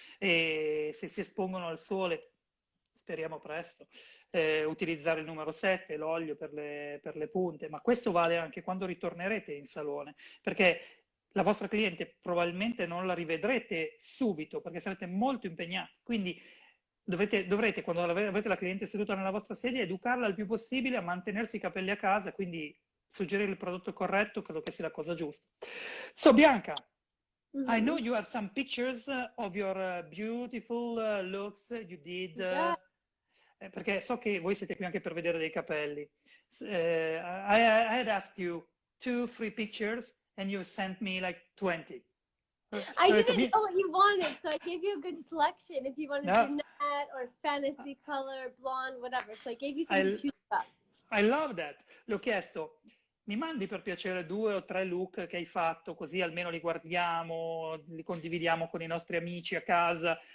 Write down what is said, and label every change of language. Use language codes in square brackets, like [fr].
[it] E se si espongono al sole, speriamo presto, utilizzare il numero 7, l'olio per le punte, ma questo vale anche quando ritornerete in salone, perché la vostra cliente probabilmente non la rivedrete subito, perché sarete molto impegnati, quindi dovrete, quando avrete la cliente seduta nella vostra sedia, educarla il più possibile a mantenersi i capelli a casa, quindi suggerire il prodotto corretto, credo che sia la cosa giusta. [en] So Bianca, I know you have some pictures of your beautiful looks you did, [it] perché so che voi siete qui anche per vedere dei capelli. [en] I had asked you 2-3 pictures and you sent me like 20. I didn't know what you wanted, so I gave you a good selection. If you wanted brunette or fantasy color, blonde, whatever. So I gave you some to choose up. I love that. [it] L'ho chiesto, mi mandi per piacere 2 o 3 look che hai fatto, così almeno li guardiamo, li condividiamo con i nostri amici a casa.